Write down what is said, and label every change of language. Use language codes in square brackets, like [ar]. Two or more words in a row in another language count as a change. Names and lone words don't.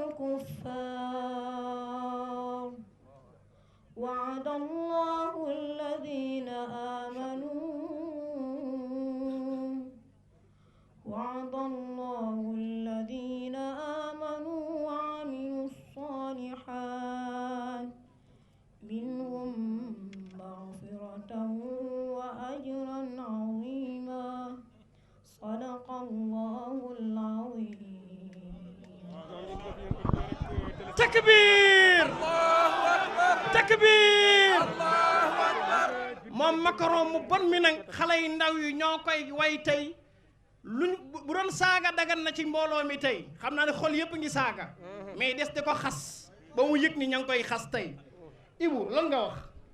[ar] الكفار وعد الله الذين آمنوا وعملوا الصالحات منهم مغفرة وأجرا عظيما صدق الله العظيم. تكبير تكبير. [wo] moom Macron mu bon mi nag xale yu ndaw yi ñoo koy way tey luñ bu doon saaga dagan na ci mbooloo mi tey xam naa ne xol yëpp ngi saaga mais des di ko xas ba mu yëg ni ña ngi koy xas tey Ibu lan nga wax